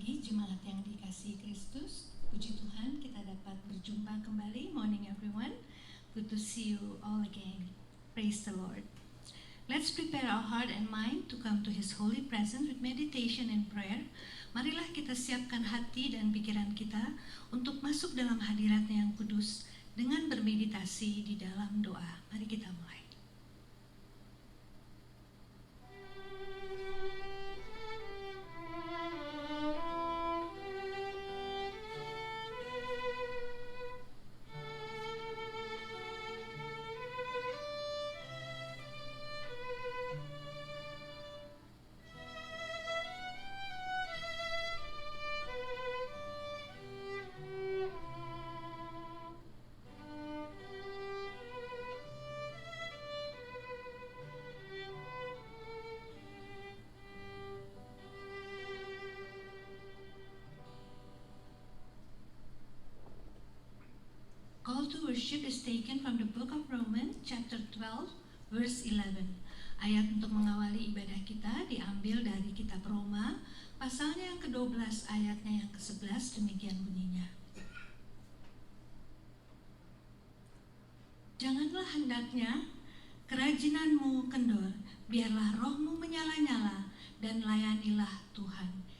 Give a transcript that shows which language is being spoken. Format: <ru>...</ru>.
<id>Jemaat yang dikasihi Kristus, puji Tuhan kita dapat berjumpa kembali.</id> <en>Morning everyone, good to see you all again. Praise the Lord. Let's prepare our heart and mind to come to His holy presence with meditation and prayer.</en> <id>Marilah kita siapkan hati dan pikiran kita untuk masuk dalam hadirat-Nya yang kudus dengan bermeditasi di dalam doa. Mari kita mulai.</id> <en>Call to worship is taken from the book of Romans chapter 12 verse 11.</en> <id>Ayat untuk mengawali ibadah kita diambil dari kitab Roma pasalnya yang ke-12 ayatnya yang ke-11, demikian bunyinya. Janganlah hendaknya kerajinanmu kendor, biarlah rohmu menyala-nyala dan layanilah Tuhan.</id>